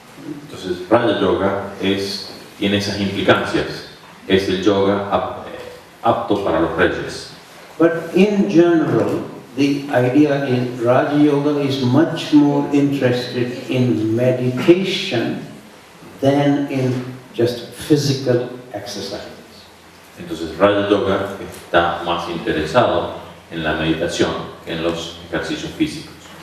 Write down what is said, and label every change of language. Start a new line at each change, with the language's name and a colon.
Spanish: Entonces, Raja Yoga tiene esas implicancias. Es el yoga apto para los reyes.
English: But in general, the idea is Raja Yoga is much more interested in meditation than in just physical exercises.
Spanish: Entonces, Raja Yoga está más interesado en la meditación que en los ejercicios físicos.